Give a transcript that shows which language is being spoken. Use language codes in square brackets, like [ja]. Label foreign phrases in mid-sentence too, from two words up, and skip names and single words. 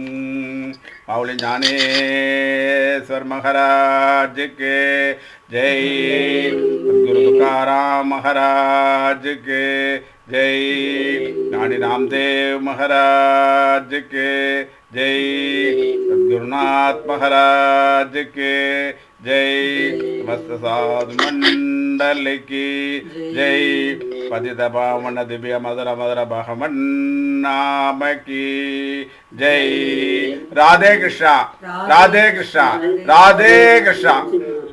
[ta] மாவுளி ஞானேஸ்வர் மகாராஜுக்கு ஜெய். குரு துகாராம் மகாராஜுக்கு ஜெய். ஞானி ராம்தேவ் மகாராஜுக்கு ஜெய். [hi] सद्गुरुनाथ महाराज के जय. समस्त साधु मंडल की जय. पतित पावन दिव्य मधुर मधुर बहमन नाम की जय. राधे कृष्णा राधे कृष्णा राधे कृष्णा.